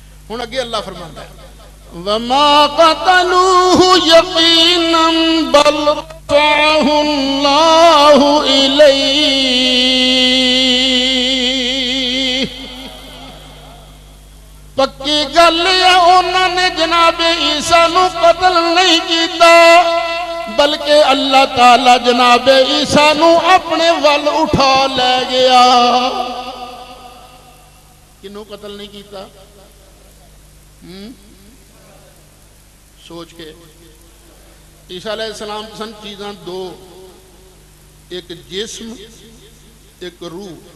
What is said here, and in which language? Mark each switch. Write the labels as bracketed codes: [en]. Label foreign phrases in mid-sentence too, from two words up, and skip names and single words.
[pa] ہن اگے اللہ فرماندا ہے [ar] وما قتلوه يقينا بل رفعه الله إليه [pa] پکی گل ہے انہوں نے جناب عیسیٰ نو قتل نہیں کیتا بلکہ اللہ تعالی جناب عیسیٰ نو اپنے ول اٹھا لے گیا کنوں قتل نہیں کیتا سوچ کے عیسیٰ علیہ السلام سن چیزاں دو ایک جسم ایک روح